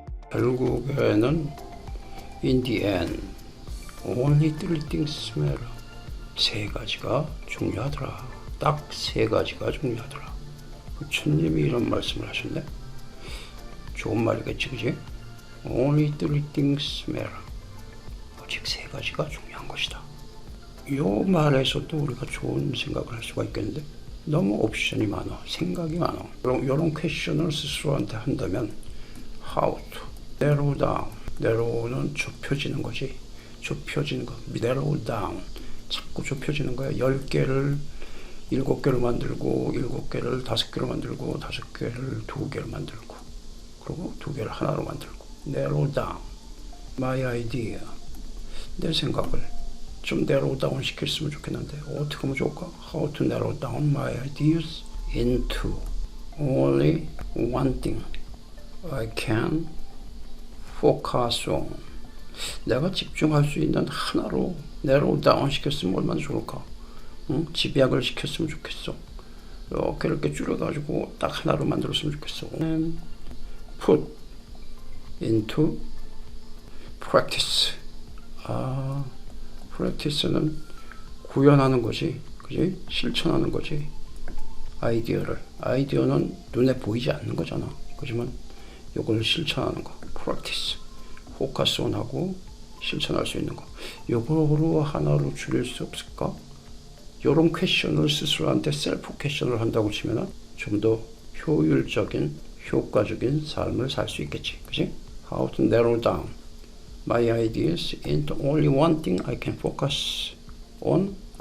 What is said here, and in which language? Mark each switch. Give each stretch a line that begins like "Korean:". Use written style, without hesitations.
Korean: 결국에는
English: in the end only three things matter.
Korean: 세 가지가 중요하더라. 딱 세 가지가 중요하더라. 부처님이 이런 말씀을 하셨네. 좋은 말이겠지, 그지?
English: Only three things matter.
Korean: 오직 세 가지가 중요한 것이다. 이 말에서도 우리가 좋은 생각을 할 수가 있겠는데 너무 옵션이 많아, 생각이 많아. 이런 퀘션을 스스로한테 한다면
English: how to narrow down.
Korean: narrow는 좁혀지는 거지. 좁혀지는 거. narrow down. 자꾸 좁혀지는 거야. 10개를 7개로 만들고 7개를 5개로 만들고 5개를 2개로 만들고 그리고 2개를 하나로 만들고 narrow down.
English: my idea.
Korean: 내 생각을 좀 narrow down 시켰으면 좋겠는데 어떻게 하면 좋을까?
English: How to narrow down my ideas into only one thing I can focus on.
Korean: 내가 집중할 수 있는 하나로 narrow down 시켰으면 얼마나 좋을까? 응? 집약을 시켰으면 좋겠어. 이렇게 줄여가지고 딱 하나로 만들었으면 좋겠어.
English: And put into practice.
Korean: practice는 구현하는 거지, 그지? 실천하는 거지. 아이디어는 눈에 보이지 않는 거잖아. 그지만 이걸 실천하는 거.
English: practice.
Korean: focus on 하고 실천할 수 있는 거. 이거로 하나로 줄일 수 없을까? 이런 퀘션을 스스로한테 셀프 퀘션을 한다고 치면은 좀 더 효율적인, 효과적인 삶을 살 수 있겠지, 그지?
English: How to narrow down my ideas into only one thing I can focus on.